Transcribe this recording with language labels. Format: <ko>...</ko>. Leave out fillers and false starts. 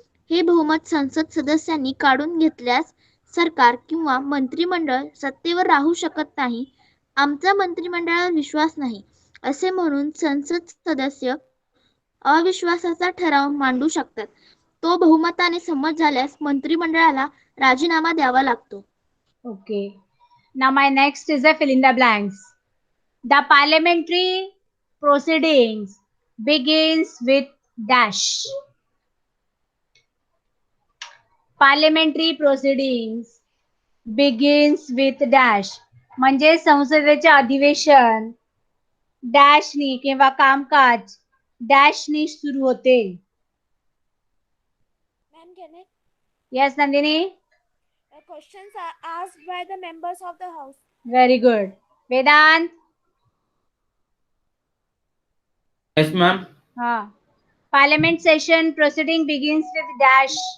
<mr>हे बहुमत संसद सदस्यांनी काढून घेतल्यास सरकार किंवा मंत्रिमंडळ सत्तेवर राहू शकत नाही. आमचा मंत्रिमंडळावर विश्वास नाही असे म्हणून संसद सदस्य अविश्वासाचा ठराव मांडू शकतात. तो बहुमताने संमत झाल्यास मंत्रिमंडळाला राजीनामा द्यावा लागतो.</mr> <en>Okay. Now my next is a fill in the blanks. The parliamentary proceedings begins with dash. Parliamentary proceedings begins with dash.</en> <mr>म्हणजे संसदेचे अधिवेशन डॅशनी किंवा कामकाज डॅशनी सुरू होते.</mr> <en>Ma'am, can I? Yes, Nandini. Questions are asked by the members of the House. Very good. Vedant. Yes, ma'am. Parliament session proceeding begins with dash.</en>